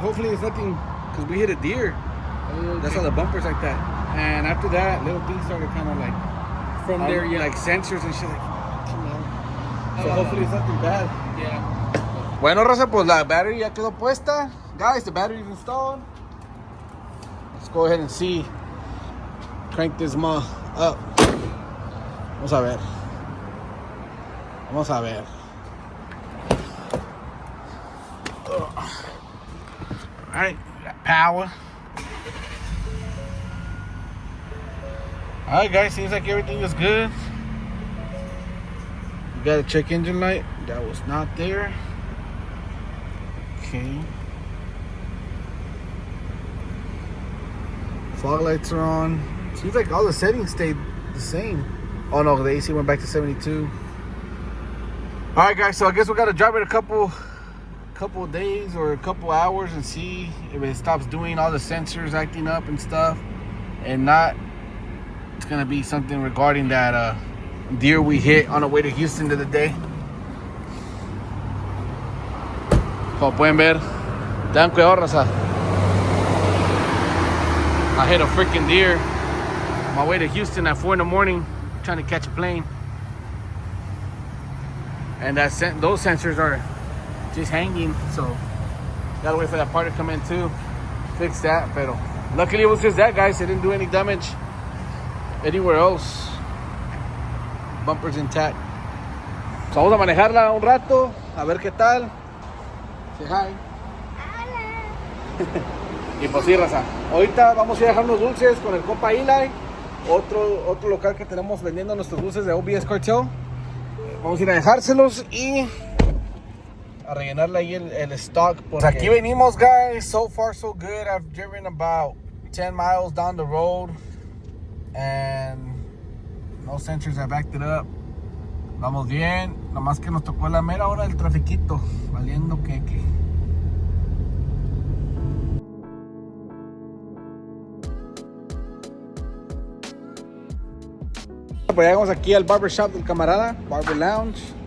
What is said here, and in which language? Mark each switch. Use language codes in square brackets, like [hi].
[en] Hopefully it's nothing, because we hit a deer. Okay. That's how the bumper's like that. And after that, little things started kind of like from there, yeah, like sensors and shit. Like, you know. So hopefully it's nothing bad. Yeah. [es] Bueno, raza, pues la battery ya quedó puesta. [en] Guys, the battery is installed. Let's go ahead and see. Crank this mug up. [es] Vamos a ver. Vamos a ver. [en] Alright, got power. Alright, guys, seems like everything is good. You got a check engine light. That was not there. Okay. Fog lights are on. Seems like all the settings stayed the same. Oh no, the AC went back to 72. Alright guys, so I guess we gotta drive it a couple of days or a couple hours and see if it stops doing all the sensors acting up and stuff. And not, it's gonna be something regarding that deer we hit on the way to Houston the other day. [es] Como pueden ver, tengan cuidado, raza. [en] I hit a freaking deer on my way to Houston at 4 in the morning, trying to catch a plane. And those sensors are just hanging, so gotta wait for that part to come in too. Fix that, pero luckily it was just that, guys. It didn't do any damage anywhere else. Bumper's intact. [es] So vamos a manejarla un rato, a ver qué tal. [en] Say hi. [es] Y pues sí, raza. Ahorita vamos a ir a dejar unos dulces con el compa Eli. Otro local que tenemos vendiendo nuestros dulces de O.B.S. Cartel. Vamos a ir a dejárselos y a rellenarle ahí el stock. Pues aquí venimos, [en] guys. So far, so good. I've driven about 10 miles down the road. And no sensors have backed it up. [es] Vamos bien. Nomás que nos tocó la mera hora del trafiquito. Valiendo queque. Pues llegamos aquí al barber shop del camarada, Barber Lounge.